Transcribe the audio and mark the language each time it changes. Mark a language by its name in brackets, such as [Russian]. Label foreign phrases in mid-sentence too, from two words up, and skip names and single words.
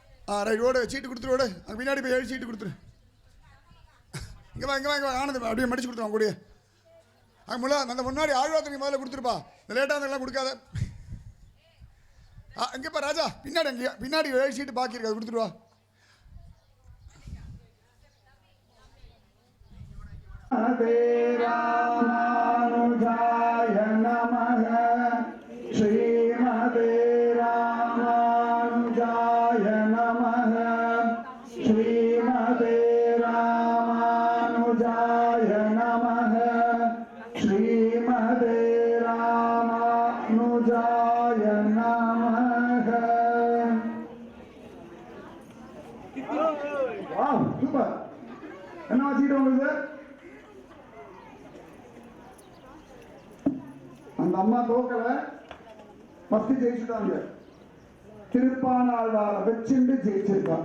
[Tamil] ரைட் ஓடு, சீட்டு கொடுத்துரு ஓடு. அங்கே பின்னாடி போய் 7 சீட்டு கொடுத்துரு. இங்கே வா ஆனது அப்படியே மடிச்சு கொடுத்துருவான் கூடிய. அங்கே அந்த முன்னாடி ஆழ்வார்த்தனைக்கு முதல்ல கொடுத்துருப்பா. இந்த லேட்டாக இருந்தெல்லாம் கொடுக்காத. இங்கேப்பா ராஜா பின்னாடி, அங்கேயா பின்னாடி 7 சீட்டு பாக்கி இருக்காது, கொடுத்துருவா. [Sanskrit] रामानुजाय नमः श्रीमते रामानुजाय नमः श्रीमते रामानुजाय नमः श्रीमते रामानुजाय नमः. [English] wow super. [Tamil] என்ன வச்சுக்கிட்டு உங்களுக்கு அந்த அம்மா தோக்கல, ஃபஸ்ட்டு ஜெயிச்சுட்டாங்க. திருப்பானாழ்வாரை வச்சுட்டு ஜெயிச்சிருக்கான்.